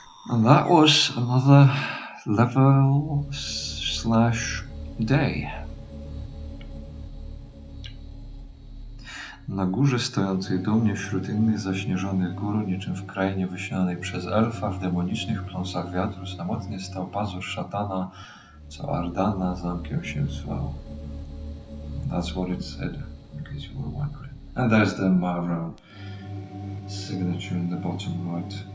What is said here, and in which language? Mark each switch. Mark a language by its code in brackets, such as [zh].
[en] And that was another level / day. [pl] Na górze stojącej dumnie wśród innych zaśnieżonych gór, niczym w krainie wyśnianej przez elfa, w demonicznych pląsach wiatru, samotnie stał pazur szatana, co Ardana zamkiem się zwał. [en] That's what it said, in case you were wondering. And there's the Maro signature in the bottom right.